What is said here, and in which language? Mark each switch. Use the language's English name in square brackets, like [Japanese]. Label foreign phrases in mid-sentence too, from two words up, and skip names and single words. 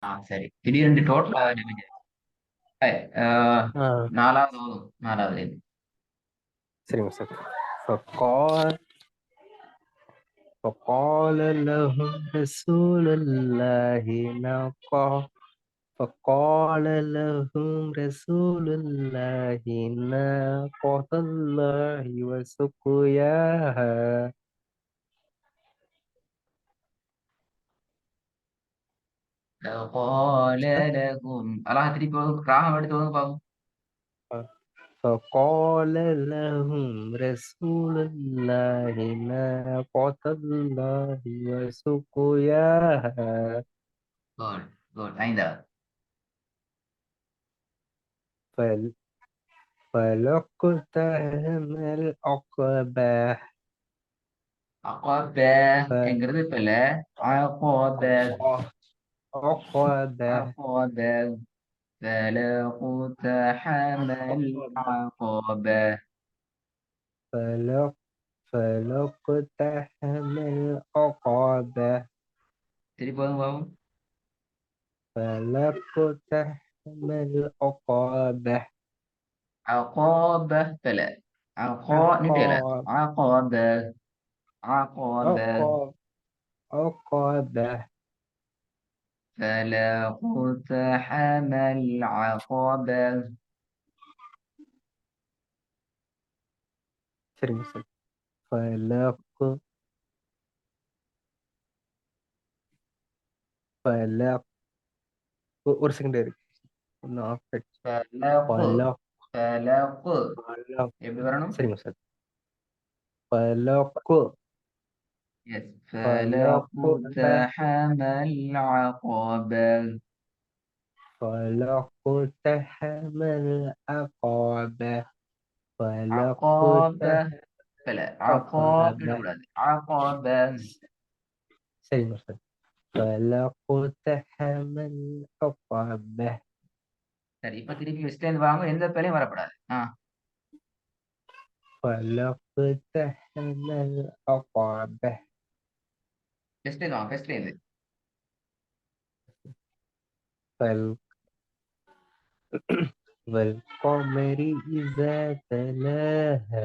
[Tamil] சரி. திடீரென்று டோட்டலா ஆ 4வது ஓதும். 4வதுலேருந்து. சரிங்க சார். [Arabic] فقال فقال لهم رسول الله فقال لهم رسول الله ناقة الله وسقياها. قال لهم [Tamil] அழகா திருப்பி ராகம் எடுத்து ஓதுங்க பாப்போம். [Arabic] فقال لهم رسول الله ناقة الله وسقياها. [English] good good. [Tamil] 5வது. [Arabic] فلاقتحم العقبة. [Tamil] அகாப என்கிறது பில. [Arabic] அகாப عقبة. அகாப فلاقتحم العقبة. فلاقتحم العقبة. [Tamil] திருப்பி ஓதுங்க பாப்போம். [Arabic] فلاقتحم العقبة. [Tamil] عقابة பில. அகா நீட்டல. [Arabic] عقاب عقابة عقابة عقاب عقبة. فلا اقتحم العقبة. [Tamil] சரிங்க சார். [Arabic] فلاق فلاق [Tamil] ஒரு செகண்ட் இருக்கு. ஒன்னும் ஆஃப் ஆயிடுச்சு. [Arabic] فلق فلاق فلق فلاق [Tamil] எப்படி வரணும்? சரிங்க சார். [Arabic] فلاق Yes. فلا فلاق اقتحم العقبة. فلاقتحم العقبة. عقابة فلاقتحم فلا عقاب العقبة. [Tamil] கூடாது. عقبة. சரிங்க சார். [Arabic] فلاقتحم العقبة. [Tamil] சரி, இப்ப திருப்பி வெஸ்ட்லேருந்து வாங்க. எந்த பேரையும் வரப்படாது. [Arabic] فلاقتحم العقبة. [Tamil] வெஸ்ட்லேருந்து வாங்க. வெஸ்ட்லேருந்து. [Arabic] فال- والقمر إذا تلاها